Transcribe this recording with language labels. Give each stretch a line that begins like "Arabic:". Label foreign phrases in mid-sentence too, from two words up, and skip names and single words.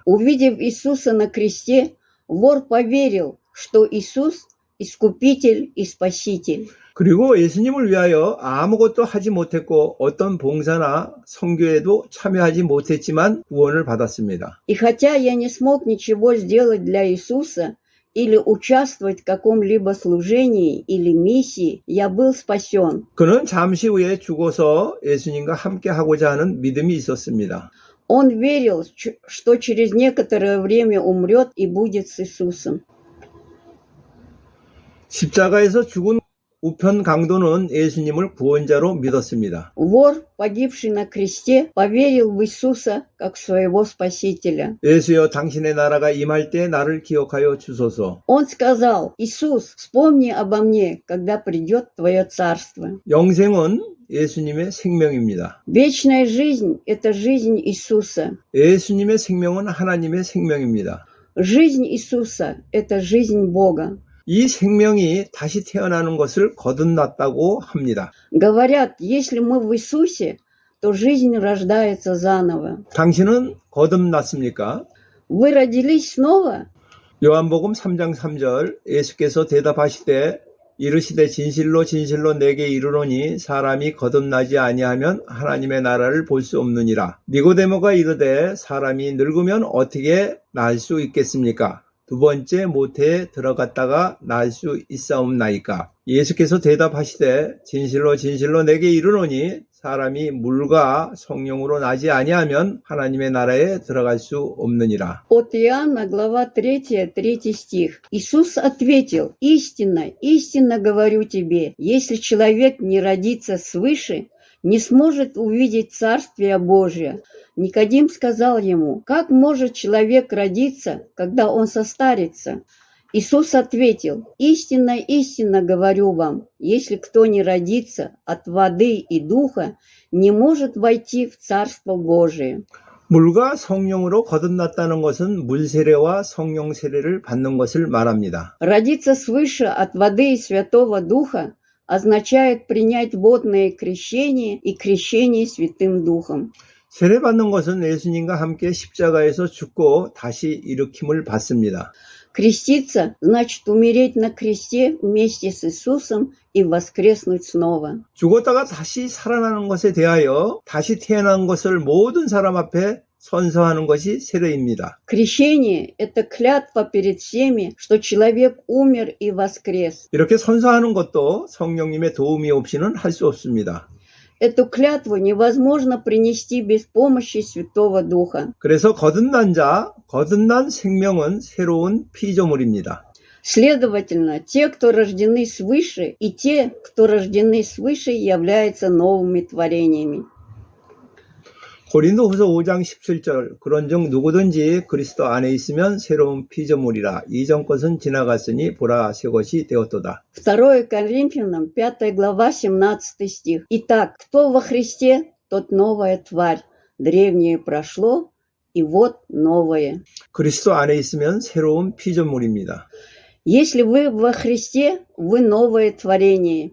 Russian: Увидев Иисуса на кресте, вор поверил, что Иисус – искупитель и спаситель.
Korean: 그리고 예수님을 위하여 아무것도 하지 못했고 어떤 봉사나 선교에도 참여하지 못했지만 구원을 받았습니다.
Russian: И хотя я не смог ничего сделать для Иисуса или участвовать в каком-либо служении или миссии, я был спасен.
Korean: 그는 잠시 후에 죽어서 예수님과 함께 하고자 하는 믿음이 있었습니다.
Russian: Он верил, что через некоторое время умрет и будет с Иисусом.
Korean: 십자가에서 죽은 우편 강도는 예수님을 구원자로 믿었습니다.
Russian: Вор, погибший на кресте, поверил в Иисуса как в своего Спасителя.
Korean: 예수여 당신의 나라가 임할 때 나를 기억하여 주소서.
Russian: Он сказал: «Иисус, вспомни обо мне, когда придет Твое Царство».
Korean: 영생은 예수님의 생명입니다.
Russian: Вечная жизнь – это жизнь Иисуса.
Korean: 예수님의 생명은 하나님의 생명입니다.
Russian: Жизнь Иисуса – это жизнь Бога.
Korean: 이 생명이 다시 태어나는 것을 거듭났다고 합니다.
Russian: Говорят, если мы в Иисусе, то жизнь рождается заново.
Korean: 당신은 거듭났습니까?
Russian: Вы родились снова?
Korean: 요한복음 3장 3절 예수께서 대답하시되 이르시되 진실로 진실로 내게 이르노니 사람이 거듭나지 아니하면 하나님의 나라를 볼 수 없느니라. 니고데모가 이르되 사람이 늙으면 어떻게 날 수 있겠습니까? 두 번째 모태에 들어갔다가 날 수 있사옵나이까. 예수께서 대답하시되 진실로 진실로 내게 이르노니 사람이 물과 성령으로 나지 아니하면 하나님의 나라에 들어갈 수 없느니라.
Russian: От Иоанна, глава 3, 3 стих. Иисус ответил: «Истинно, истинно говорю тебе, если человек не родится свыше, не сможет увидеть Царствие Божие». Никодим сказал ему: «Как может человек родиться, когда он состарится?» Иисус ответил: «Истинно, истинно говорю вам, если кто не родится от воды и духа, не может войти в Царство Божие».
Korean: 물과 성령으로 거듭났다는 것은 물 세례와 성령 세례를 받는 것을 말합니다.
Russian: Родиться свыше от воды и Святого Духа означает принять водное крещение и крещение Святым Духом.
Korean: 세례받는 것은 예수님과 함께 십자가에서 죽고 다시 일으킴을 받습니다.
Russian: Креститься значит умереть на кресте вместе с Иисусом и воскреснуть снова.
Korean: 죽었다가 다시 살아나는 것에 대하여 다시 태어난 것을 모든 사람 앞에 선서하는 것이 세례입니다.
Russian: Крещение – это клятва перед всеми, что человек умер и воскрес.
Korean: 이렇게 선서하는 것도 성령님의 도움이 없이는 할 수 없습니다.
Russian: Эту клятву невозможно принести без помощи Святого Духа.
Korean: 그래서 거듭난 자, 거듭난 생명은 새로운 피조물입니다.
Russian: Следовательно, те, кто рождены свыше, и те, кто рождены свыше, являются новыми творениями.
Korean: 고린도후서 5장 17절 그런즉 누구든지 그리스도 안에 있으면 새로운 피조물이라 이전 것은 지나갔으니 보라 새 것이 되었도다.
Russian: 2 Коринфянам, 5 глава, 17 стих. «Итак, кто во Христе, тот новая тварь. Древнее прошло, и вот новое».
Korean: 그리스도 안에 있으면 새로운 피조물입니다.
Russian: Если вы во Христе, вы новое творение.